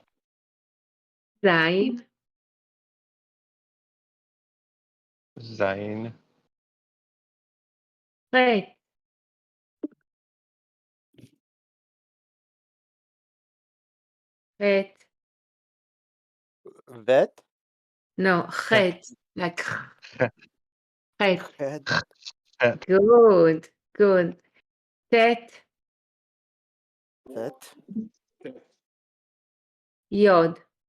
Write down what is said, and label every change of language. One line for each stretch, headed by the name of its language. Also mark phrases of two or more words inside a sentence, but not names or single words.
Hebrew: Zayin, Zayin, חית, חית. Vet,
English: No,
Hebrew: Het, Chet, like Het, Chet. Het, Het,
English: Good, good.
Hebrew: Tet, Vet, Yod.